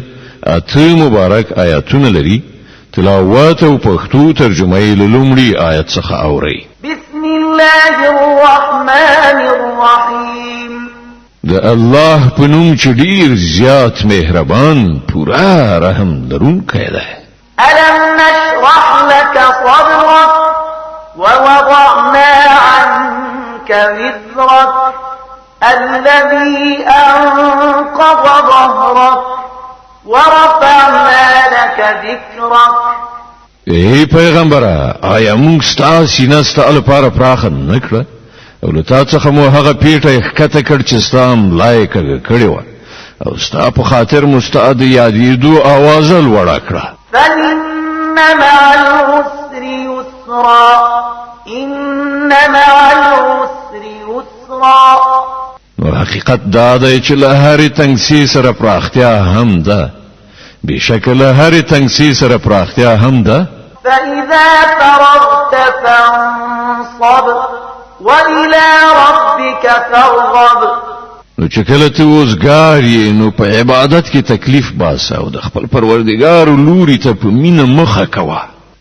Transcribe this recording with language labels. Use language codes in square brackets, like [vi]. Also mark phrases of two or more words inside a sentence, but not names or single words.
[ps] اته مبارک آیاتونه لري. تلاوت او پښتو ترجمه یې لومړی آیت څخه اوري. [ar] بسم الله الرحمن الرحیم. [ps] د الله په نوم چې ډیر زیات مهربان پورا رحم لرونکی ده. [ar] الم نشرح لك صدرك ووضعنا عنك وزرك الذي أنقض ظهرك ورفعنا لك ذكرك. [ps] ای پیغمبره آیا موږ ستاسو سینه ستاسو لپاره پراخه نکړه او له تاسو څخه مو هغه پیټه ښکته کړ چې ستاسو لایق کړی و او ستاسو په خاطر مستعد یادېدو आवाज لوړ کړه. [ar] فإن مع العسر يسرا إن مع العسر يسرا. [ps] نو حقیقت دا دی چې له هرې تنګسي سره پراختیا هم ده. بشکل هرې تنګسي سره پراختیا هم ده. [ar] فإذا فرغت فانصب وإلى ربك فارغب. [ps] نو چې کله ته وزګار یې نو په عبادت کې تکلیف باسه او د خپل پروردګار لوري ته په مینه مخه کوه.